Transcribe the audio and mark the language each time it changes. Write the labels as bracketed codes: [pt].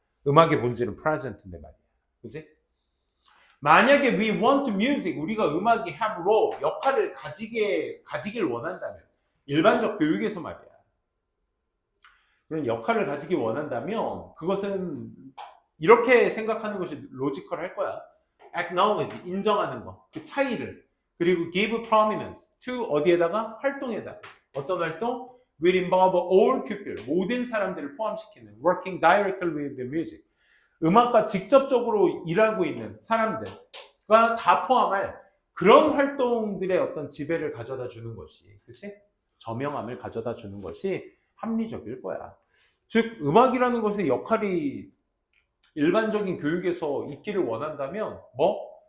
[ko] 음악의 본질은 present인데 말이야. 그치? 만약에 [en] we want music, [ko] 우리가 음악이 [en] have role, [ko] 역할을 가지길 원한다면, 일반적 교육에서 말이야. 그런 역할을 가지기 원한다면 그것은 이렇게 생각하는 것이 로지컬할 거야. acknowledge, 인정하는 거, 그 차이를. 그리고 [en] give prominence to [ko] 어디에다가? 활동에다가. 어떤 활동? [en] will involve all people, [ko] 모든 사람들을 포함시키는 [en] working directly with the music. [ko] 음악과 직접적으로 일하고 있는 사람들과 다 포함할 그런 활동들의 어떤 지배를 가져다 주는 것이, 그치? 저명함을 가져다 주는 것이 합리적일 거야. 즉, 음악이라는 것의 역할이 일반적인 교육에서 있기를 원한다면 뭐?